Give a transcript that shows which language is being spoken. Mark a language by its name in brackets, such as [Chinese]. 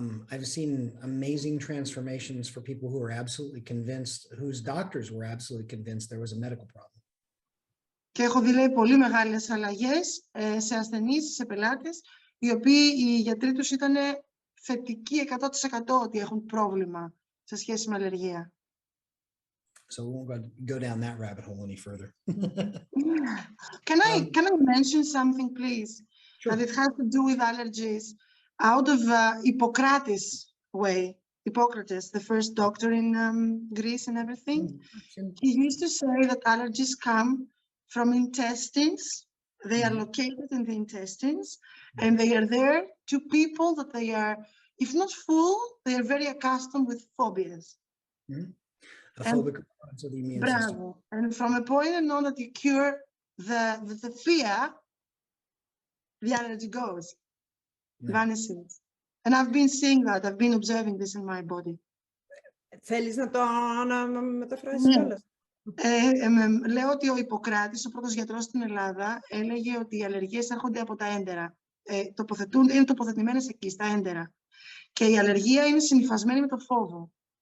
[English] I've seen amazing transformations for people who are absolutely convinced, whose doctors were absolutely convinced there was a medical problem. [Greek] Και έχω δει, λέει, πολύ μεγάλες αλλαγές σε ασθενείς, σε πελάτες, οι οποίοι οι γιατροί τους ήταν θετικοί 100% ότι έχουν πρόβλημα σε σχέση με αλλεργία. [English] So we won't go down that rabbit hole any further. Can I mention something, please? Sure. That it has to do with allergies out of Hippocrates way. Hippocrates, the first doctor in Greece and everything. He used to say that allergies come from intestines. They are located in the intestines, and they are there to people that they are, if not full, they are very accustomed with phobias. A phobic response of the immune system. And from a point on that you cure the fear, the allergy goes, vanishes. And I've been seeing that. I've been observing this in my body. [Greek] Θέλεις να το μεταφράσεις κιόλας? Λέω ότι ο Ιπποκράτης, ο πρώτος γιατρός στην Ελλάδα, έλεγε ότι οι αλλεργίες έρχονται από τα έντερα. Είναι τοποθετημένες εκεί, στα έντερα. Και η αλλεργία είναι συνυφασμένη με το φόβο.